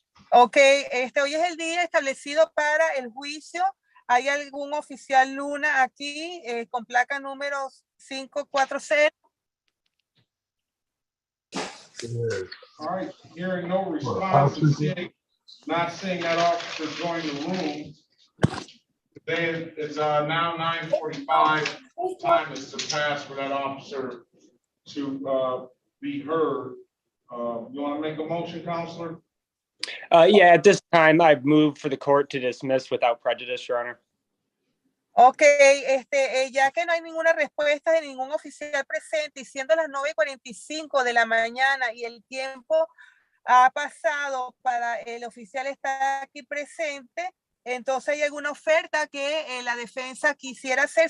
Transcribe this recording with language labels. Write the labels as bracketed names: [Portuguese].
[Spanish] Ok, hoy es el día establecido para el juicio. ¿Hay algún oficial Luna aquí con placa número 540? [English] All right, hearing no response, not seeing that officer join the room. Today is now 9:45. Time is surpassed for that officer to be heard. You want to make a motion, Counselor? Yeah, at this time, I've moved for the court to dismiss without prejudice, Your Honor. [Spanish] Ok, ya que no hay ninguna respuesta de ningún oficial presente y siendo las 9:45 de la mañana y el tiempo ha pasado para el oficial estar aquí presente, entonces hay alguna oferta que la defensa quisiera hacer.